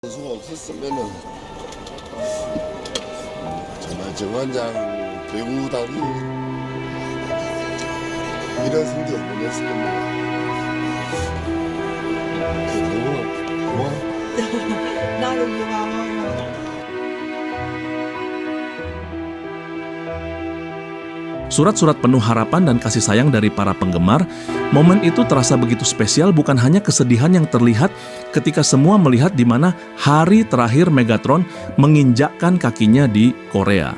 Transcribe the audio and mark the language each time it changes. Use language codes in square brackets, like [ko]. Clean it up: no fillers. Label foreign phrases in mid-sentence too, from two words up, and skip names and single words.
[ko] 선수가 없었으면은 정말 정관장 배구단이 이런 승리를 못 했을 겁니다. 너무 고마워. 나도 고마워요. [id] Surat-surat penuh harapan dan kasih sayang dari para penggemar, momen itu terasa begitu spesial bukan hanya kesedihan yang terlihat ketika semua melihat di mana hari terakhir Megatron menginjakkan kakinya di Korea.